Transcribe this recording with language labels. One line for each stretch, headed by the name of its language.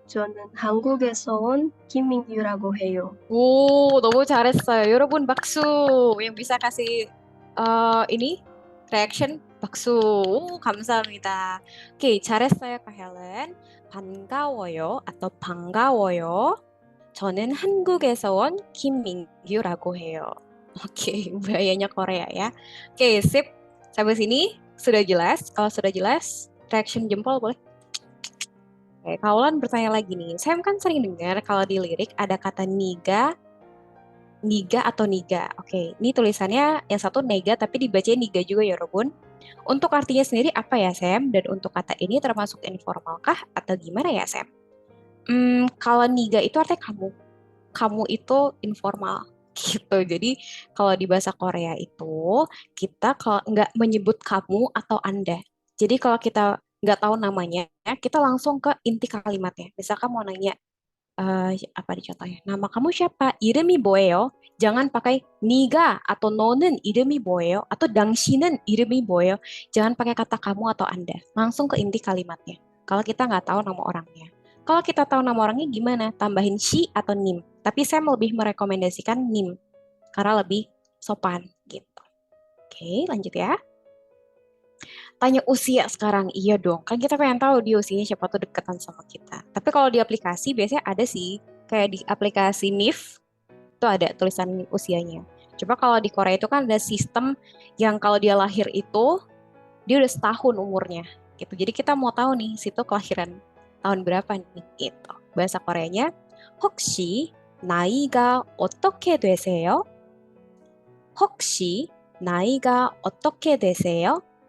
Korean: 저는 한국에서 온 김민규라고 해요. 너무 잘했어요. 여러분 baksu.
Indonesian: Yang bisa kasih ini reaction baksu.
Korean: 감사합니다. Oke, 잘했어요, Kak Helen. 반가워요 atau 반가워요. 저는 한국에서 온 김민규라고 해요.
Indonesian: Oke, bahayanya Korea ya. Oke, sip. Sampai sini sudah jelas. Kalau sudah jelas, reaction jempol boleh. Oke, Kaulan bertanya lagi nih. Saya kan sering dengar kalau di lirik ada kata niga, niga atau niga. Oke, ini tulisannya yang satu nega tapi dibacanya niga juga ya, Robun. Untuk artinya sendiri apa ya, Sam? Dan untuk kata ini termasuk informal kah atau gimana ya, Sam? Kalau niga itu artinya kamu. Kamu itu informal gitu. Jadi kalau di bahasa Korea itu kita kalau nggak menyebut kamu atau Anda. Jadi kalau kita nggak tahu namanya, kita langsung ke inti kalimatnya. Misalkan mau nanya apa dicontohnya? Nama kamu siapa?
Korean: 이름이 뭐예요?
Indonesian: Jangan pakai
Korean: 니가 atau 너는 이름이 뭐예요? Atau 당신은 이름이 뭐예요?
Indonesian: Jangan pakai kata kamu atau Anda. Langsung ke inti kalimatnya. Kalau kita nggak tahu nama orangnya. Kalau kita tahu nama orangnya gimana? Tambahin she atau nim. Tapi saya lebih merekomendasikan nim. Karena lebih sopan gitu. Oke, lanjut ya. Tanya usia sekarang, iya dong. Kan kita pengen tahu dia usianya siapa tuh deketan sama kita. Tapi kalau di aplikasi biasanya ada sih. Kayak di aplikasi NIF, itu ada tulisan usianya. Coba kalau di Korea itu kan ada sistem yang kalau dia lahir itu, dia udah setahun umurnya. Gitu. Jadi kita mau tahu nih, situ kelahiran tahun berapa nih. Gitu. Bahasa Koreanya,
Korean: 혹시 나이가 어떻게 되세요? 혹시 나이가 어떻게 되세요?